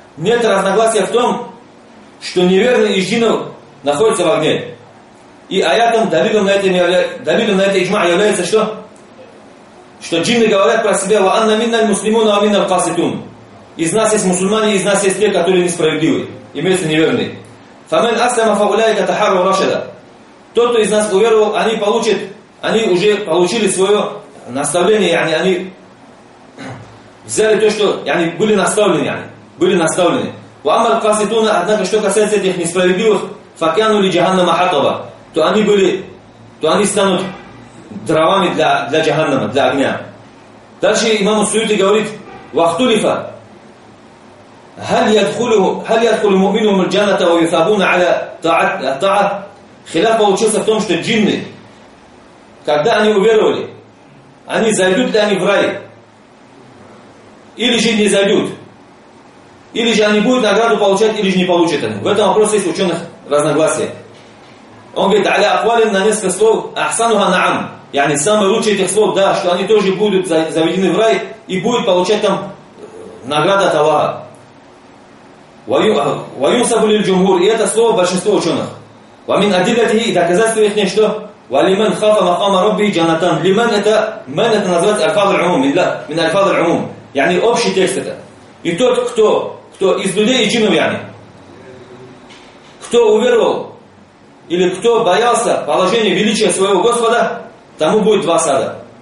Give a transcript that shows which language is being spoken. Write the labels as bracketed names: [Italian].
[Russian] Нет разногласия в том, что неверный из джиннов находится в огне. И аятом, давидом на это иджма является что? Что джинны говорят про себя: [Arabic] «Ва анна минна аль-муслимуна ва минна аль-каситун». [Russian] Из нас есть мусульмане, из нас есть те, которые несправедливы. Имеются неверные. [Arabic] فمن أسلم فأولئك تحروا رشدا. [Russian] Тот, кто из нас уверовал, они получат, они уже получили свое наставление, [Arabic] يعني [Russian] они взяли то, что يعني были наставлены, يعني были наставлены. [Arabic] وأما القاسطون, [Russian] однако, что касается этих несправедливых, [Arabic] فكانوا لجهنم حطبا, [Russian] то они были, то они станут дровами для جهنم, для огня. Дальше имам Суюти говорит: [Arabic] واختلف هل يدخله هل يدخل المؤمنون الجنة ويثابون على طاعة. [Russian] Хилаф получился в том, что джинны, когда они уверовали, они зайдут ли они в рай, или же не зайдут, или же они будут награду получать, или же не получат они. В этом вопросе есть ученых разногласия. Он говорит, [Arabic] аля ахвалин, [Russian] на несколько слов, [Arabic] ахсануха наам, يعني [Russian] самые лучшие этих слов, да, что они тоже будут заведены в рай и будут получать там награду от Аллаха. [Arabic] Ваюнсабу лиль джумхур, [Russian] и это слово большинство ученых. [Arabic] ومن أدلته [Russian] доказательство их нечто, [Arabic] ولمن خاف مقام ربه جنتان. لمن это من это называется альфаз аль-умум, من альфаз аль-умум, يعني [Russian] общий текст это. И тот, кто из людей и джиннов, [Arabic] يعني [Russian] кто уверовал или кто боялся положения величия своего Господа, тому будет два сада.